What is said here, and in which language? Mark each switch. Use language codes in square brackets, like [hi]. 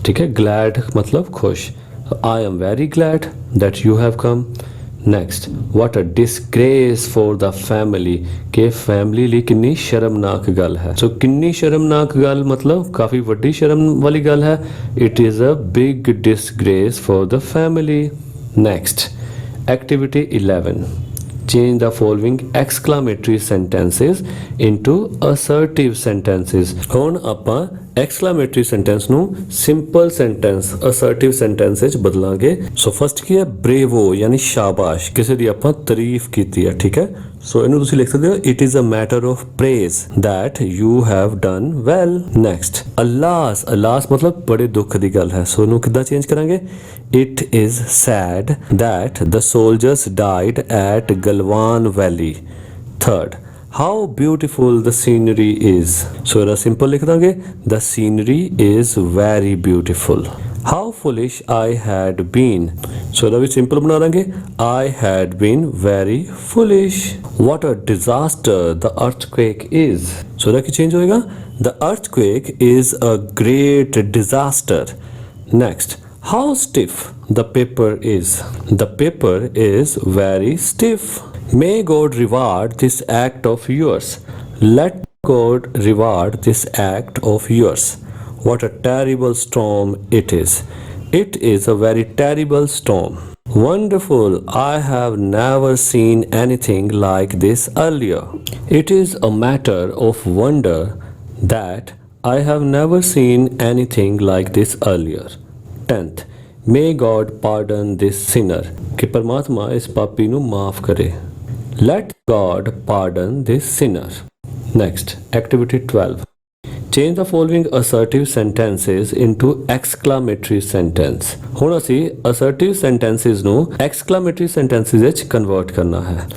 [pa] ਠੀਕ ਹੈ, ਗਲੈਡ ਮਤਲਬ ਖੁਸ਼। [en] I am very glad that you have come. Next, what a disgrace for the family, [pa] ਕਿ ਫੈਮਿਲੀ ਲਈ ਕਿੰਨੀ ਸ਼ਰਮਨਾਕ ਗੱਲ ਹੈ। ਸੋ ਕਿੰਨੀ ਸ਼ਰਮਨਾਕ ਗੱਲ ਮਤਲਬ ਕਾਫੀ ਵੱਡੀ ਸ਼ਰਮ ਵਾਲੀ ਗੱਲ ਹੈ। [en] It is a big disgrace for the family. Next, activity 11, change the following exclamatory sentences into assertive sentences। [pa] ਹੁਣ ਆਪਾਂ exclamatory sentence ਨੂੰ simple sentence assertive sentence ਵਿੱਚ ਬਦਲਾਂਗੇ। ਸੋ ਫਸਟ ਕੀ ਹੈ, bravo ਯਾਨੀ ਸ਼ਾਬਾਸ਼, ਕਿਸੇ ਦੀ ਆਪਾਂ ਤਾਰੀਫ ਕੀਤੀ ਹੈ। ਠੀਕ ਹੈ, ਸੋ ਇਹਨੂੰ ਤੁਸੀਂ ਲਿਖ ਸਕਦੇ ਹੋ it is a matter of praise that you have done well। next, alas, alas ਮਤਲਬ ਬੜੇ ਦੁੱਖ ਦੀ ਗੱਲ ਹੈ। ਸੋ ਇਹਨੂੰ ਕਿੱਦਾਂ ਚੇਂਜ ਕਰਾਂਗੇ, [en] it is sad that the soldiers died at Galwan Valley। third, how beautiful the scenery is। [pa] ਸੋ ਇਹਦਾ simple ਲਿਖ ਦਾਂਗੇ [en] the scenery is very beautiful। how foolish I had been। [pa] ਸੋ ਇਹਦਾ ਵੀ ਸਿੰਪਲ ਬਣਾ ਦਾਂਗੇ [en] I had been very foolish। what a disaster the earthquake is। [pa] ਸੋ ਇਹਦਾ ਕੀ change ਹੋਏਗਾ, [en] the earthquake is a great disaster। next, how stiff the paper is। the paper is very stiff। may God reward this act of yours। let God reward this act of yours। what a terrible storm it is। it is a very terrible storm। wonderful, I have never seen anything like this earlier। it is a matter of wonder that I have never seen anything like this earlier। 10th, may God pardon this sinner, [hi] कि परमात्मा इस पापी [pa] ਨੂੰ ਮਾਫ ਕਰੇ। [en] let God pardon this sinner। next, activity 12, change the following assertive sentences into exclamatory sentence। [pa] ਹੁਣ ਅਸੀਂ [en] assertive sentences [pa] ਨੂੰ [en] exclamatory sentences [pa] ਵਿੱਚ ਕਨਵਰਟ ਕਰਨਾ ਹੈ।